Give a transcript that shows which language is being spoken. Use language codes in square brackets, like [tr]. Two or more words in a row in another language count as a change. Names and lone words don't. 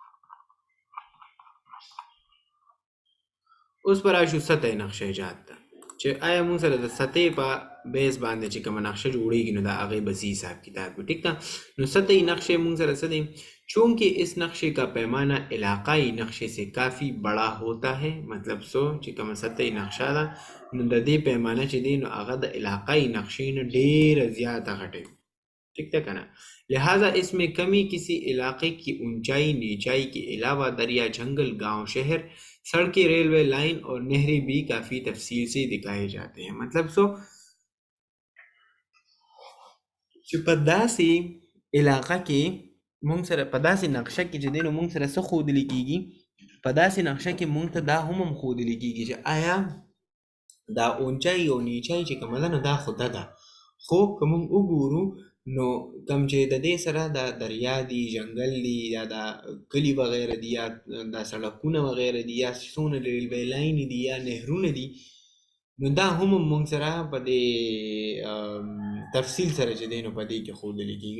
[ps] اوس پر راشو سطح نقشه ایجاد ته چې آیا موږ سره د سطحې په بیس باندې چې کومه نقشه جوړیږي نو د هغې بسي حساب کتاب وي. ٹھیک ده. نو سطحی نقشے موږ سره څه دی؟ [ur] چونکہ اس نقشے کا پیمانہ علاقائی نقشے سے کافی بڑا ہوتا ہے، [ps] مطلب سو چې کومه سطحی نقشه ده نو د دې پیمانه چې دی نو هغه د علاقائی نقشې نه ډېره زیاته غټه وي. [ur] ٹھیک ہے کنا. لہذا اس میں کمی کسی علاقے کی اونچائی نیچائی کے علاوہ دریا، جنگل، گاؤں، شہر، سڑکیں، ریلوے لائن اور نہریں بھی کافی تفصیل سے دکھائے جاتے ہیں. [ps] مطلب سو چې په داسې علاقه کې مونږ سره په داسې نقشه کې چې دی نو مونږ سره څه ښودلی کېږي، په داسې نقشه کې مونږ ته دا هم ښودلی کېږي چې آیا دا اونچائی او نیچائی چې کومه ده نو دا خو ده، خو که مونږ وګورو نو کم چې د دې سره دا دریا دي، جنګل دي، یا دا کلي وغیره دي، یا دا سړکونه وغیره دي، یا څونه ریلوے لاین دي، یا نهرونه دي، نو دا هم مونږ سره په دې تفصیل سره چې دی نو په دې کې ښودلی کېږي.